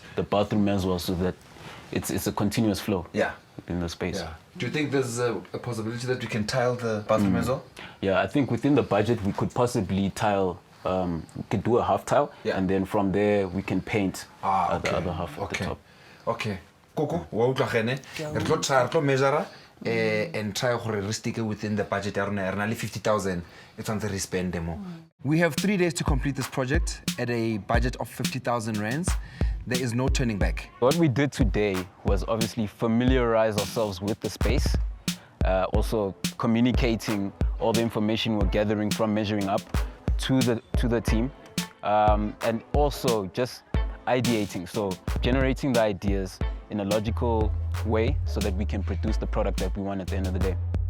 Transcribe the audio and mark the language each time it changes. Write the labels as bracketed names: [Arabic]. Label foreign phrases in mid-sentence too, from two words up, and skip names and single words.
[English] The bathroom as well, so that it's a continuous flow. Yeah. In the space. Yeah. Do you think there's a possibility that we can tile the bathroom as well? Yeah, I think within the budget we could possibly tile. We could do a half tile, and then from there we can paint the other half at the top. Okay. Coco, [Southern Sotho] wa utlwa gene? Re tlo [English] measure and try to stick within the budget. [Southern Sotho] Re na le 50,000. [English] It's on the spend demo. We have 3 days to complete this project at a budget of 50,000 rands. There is no turning back. What we did today was obviously familiarize ourselves with the space, also communicating all the information we're gathering from measuring up to the team, and also just ideating, so generating the ideas in a logical way so that we can produce the product that we want at the end of the day.